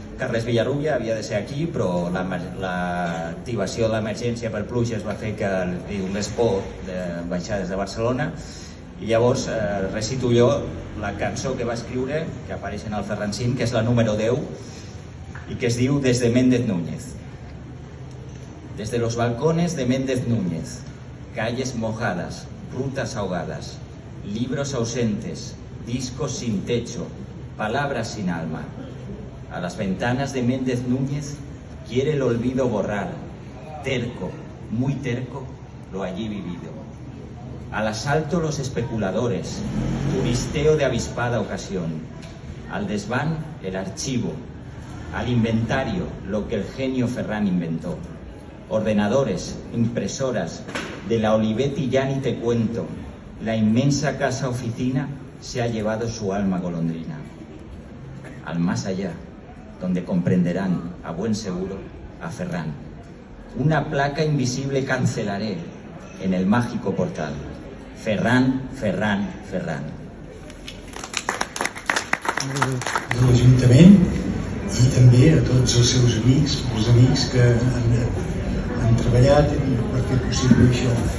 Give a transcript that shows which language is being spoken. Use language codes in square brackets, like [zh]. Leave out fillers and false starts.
[ca] Carles Villarrubia havia de ser aquí, però l'activació de l'emergència per pluges va fer que li donés por de baixar des de Barcelona, i llavors recito jo la cançó que va escriure, que apareix en el Ferrancín, que és la número 10, y que es diu Desde Méndez Núñez. [es] Desde los balcones de Méndez Núñez, calles mojadas, rutas ahogadas, libros ausentes, discos sin techo, palabras sin alma. A las ventanas de Méndez Núñez quiere el olvido borrar, terco, muy terco, lo allí vivido. Al asalto los especuladores, turisteo de avispada ocasión. Al desván el archivo, al inventario lo que el genio Ferran inventó. Ordenadores, impresoras, de la Olivetti ya ni te cuento. La inmensa casa oficina se ha llevado su alma golondrina. Al más allá, donde comprenderán a buen seguro a Ferran. Una placa invisible cancelaré en el mágico portal. Ferran, Ferran, Ferran. [ca] De l'Ajuntament i també a tots els seus amics, els amics que han treballat per fer possible això.